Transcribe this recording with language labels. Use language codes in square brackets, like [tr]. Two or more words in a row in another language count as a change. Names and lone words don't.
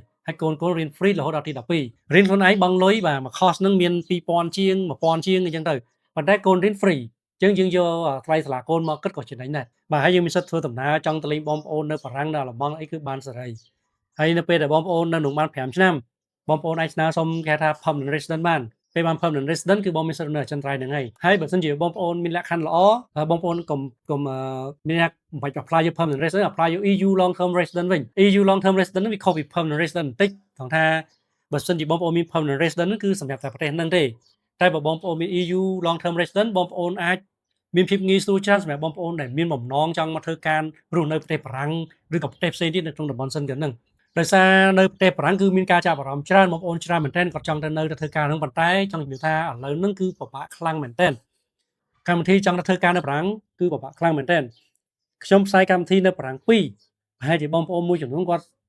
[km] ហើយកូនរៀន free រហូតដល់ទី12រៀនខ្លួនឯងបង់លុយបាទមួយ course ហ្នឹងមាន2000ជាង1000ជាងអញ្ចឹងទៅប៉ុន្តែកូនរៀន free អញ្ចឹងយើងយកថ្លៃសាលាកូនមកគិតក៏ចំណេញដែរបាទហើយយើងមានសិទ្ធិធ្វើដំណើរចង់ទៅលេងបងប្អូននៅបារាំងនៅអាល្លឺម៉ង់អីគឺ បានសេរីហើយនៅពេលដែលបងប្អូននៅនឹងបាន5ឆ្នាំបងប្អូនអាចស្នើសុំគេថា [en] permanent resident [km] បានពេលបាន [en] permanent resident [km] គឺបងមានសិទ្ធិនៅអចិន្ត្រៃយ៍ហ្នឹងហើយបើសិនជាបងប្អូនមានលក្ខខណ្ឌល្អបងប្អូនកុំមានមិន បាច់ apply យក [en] permanent resident apply [km] យក [en] EU long term resident [km] វិញ [en] EU long term resident [km] ហ្នឹងវាខុសពី [en] permanent resident [km] បន្តិចត្រង់ថាបើសិនជាបងប្អូនមាន permanent resident ហ្នឹងគឺសម្រាប់តែប្រទេស ហ្នឹងទេតែបើបងប្អូនមាន [en] EU long term resident [km] បងប្អូនអាចមានភាពងាយស្រួលច្រើនសម្រាប់បងប្អូនដែលមានបំណងចង់មកធ្វើការរស់នៅប្រទេសបារាំងឬក៏ប្រទេសផ្សេងទៀតនៅក្នុងតំបន់សិនក៏ហ្នឹងដោយសារនៅប្រទេសបារាំងគឺមានការចាប់អារម្មណ៍ច្រើនបងប្អូនច្រើនមែនទែនគាត់ចង់ទៅនៅទៅធ្វើការហ្នឹងប៉ុន្តែចង់និយាយថាឥឡូវហ្នឹងគឺពិបាកខ្លាំងមែនទែនកម្មវិធីចង់ទៅធ្វើការនៅបារាំងគឺពិបាកខ្លាំងមែនទែនខ្ញុំផ្សាយកម្មវិធីនៅបារាំង2ប្រហែលជាបងប្អូនមួយចំនួនគាត់